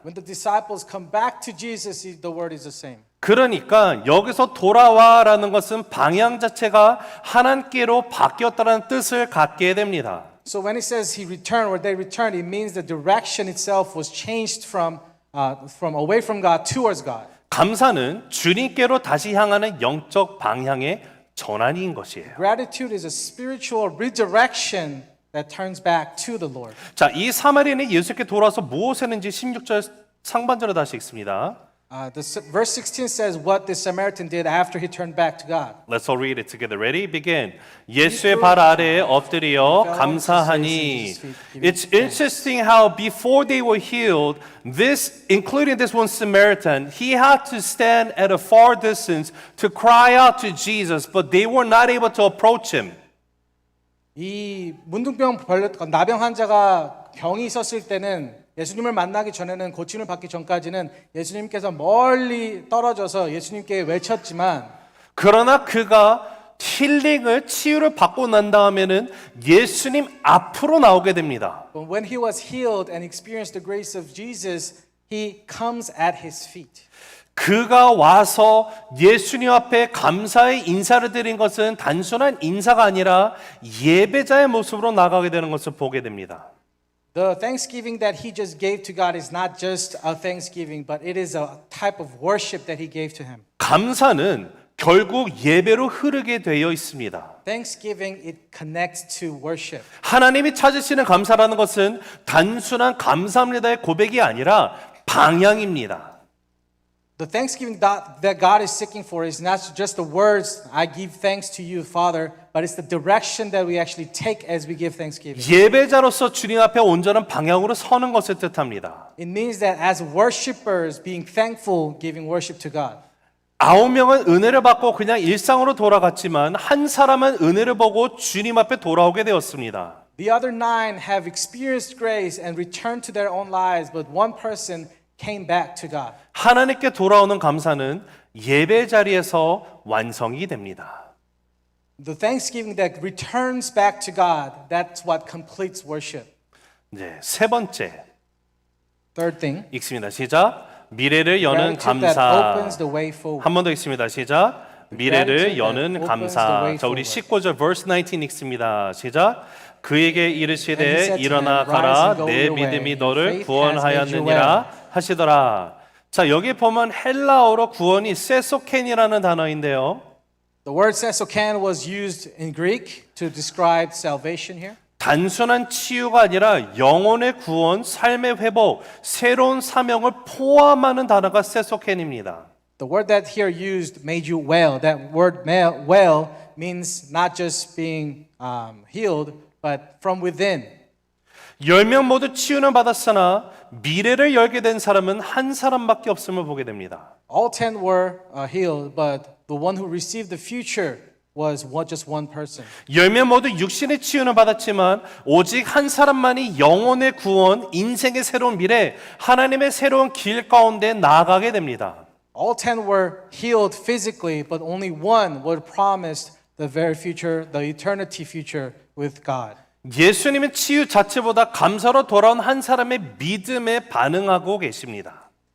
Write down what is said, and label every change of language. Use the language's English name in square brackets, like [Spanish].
[English] When the disciples come back to Jesus, the word is the same. [Korean] 그러니까 여기서 돌아와라는 것은 방향 자체가 하나님께로 바뀌었다는 뜻을 갖게 됩니다. [English] So when it says he returned or they returned, it means the direction itself was changed from away from God towards God. [Korean] 감사는 주님께로 다시 향하는 영적 방향의 전환인 것이에요. [English] Gratitude is a spiritual redirection that turns back to the Lord. [Korean] 자, 이 사마리아인이 예수께 돌아와서 무엇을 했는지 16절 상반절을 다시 읽습니다. [English] Verse 16 says what the Samaritan did after he turned back to God. Let's all read it together. Ready? Begin. [Korean] 예수의 발 아래에 엎드려 감사하니. [English] It's interesting how before they were healed, including this one Samaritan, he had to stand at a far distance to cry out to Jesus, but they were not able to approach him. [Korean] 이 문둥병 나병 환자가 병이 있었을 때는 예수님을 만나기 전에는 고침을 받기 전까지는 예수님께서 멀리 떨어져서 예수님께 외쳤지만 그러나 그가 힐링을 치유를 받고 난 다음에는 예수님 앞으로 나오게 됩니다. [English] But when he was healed and experienced the grace of Jesus, he comes at his feet. [Korean] 그가 와서 예수님 앞에 감사의 인사를 드린 것은 단순한 인사가 아니라 예배자의 모습으로 나가게 되는 것을 보게 됩니다. [English] The thanksgiving that he just gave to God is not just a thanksgiving, but it is a type of worship that he gave to him. [Korean] 감사는 결국 예배로 흐르게 되어 있습니다. [English] Thanksgiving, it connects to worship. [Korean] 하나님이 찾으시는 감사라는 것은 단순한 감사합니다의 고백이 아니라 방향입니다. [English] The thanksgiving that God is seeking for is not just the words, I give thanks to you, Father, but it's the direction that we actually take as we give thanksgiving. [Korean] 예배자로서 주님 앞에 온전한 방향으로 서는 것을 뜻합니다. [English] It means that as worshipers, being thankful, giving worship to God. [Korean] 9명은 은혜를 받고 그냥 일상으로 돌아갔지만 한 사람은 은혜를 보고 주님 앞에 돌아오게 되었습니다. [English] The other 9 have experienced grace and returned to their own lives, but one person came back to God. [Korean] 하나님께 돌아오는 감사는 예배 자리에서 완성이 됩니다. [English] The thanksgiving that returns back to God, that's what completes worship. [Korean] 네, 세 번째 [English] Third thing, [Korean] 읽습니다. 시작. 미래를 여는 [English] gratitude that [Korean] 감사. [English] opens the way forward. [Korean] 한 번 더 읽습니다. 시작. 미래를 여는 [English] opens [Korean] 감사. [English] the way [Korean] 자, 우리 [English] forward. [Korean] 19절 [English] verse 19 [Korean] 읽습니다. 시작. 그에게 [English] And he [Korean] 이르시되 [English] said to [Korean] 일어나 [English] him, [Korean] 가라. [English] Rise and go [Korean] 내 [English] your way. [Korean] 믿음이 [English] Your [Korean] 너를 [English] faith has made you [Korean] 구원하였느니라 하시더라. 자, 여기 보면 헬라어로 구원이 세소켄이라는 단어인데요. [English] The word sesoken was used in Greek to describe salvation here. [Korean] 단순한 치유가 아니라 영혼의 구원, 삶의 회복, 새로운 사명을 포함하는 단어가 세소켄입니다. [English] The word that here used, made you well, that word well means not just being healed, but from within. [Korean] 10명 모두 치유는 받았으나 미래를 열게 된 사람은 한 사람밖에 없음을 보게 됩니다. [English] All 10 were healed, but the one who received the future was just one person. [Korean] 10명 모두 육신의 치유는 받았지만 오직 한 사람만이 영혼의 구원, 인생의 새로운 미래, 하나님의 새로운 길 가운데 나아가게 됩니다. [English] All 10 were healed physically, but only one was promised the very future, the eternity future with God. [Korean] 예수님은 치유 자체보다 감사로 돌아온 한 사람의 믿음에 반응하고 계십니다.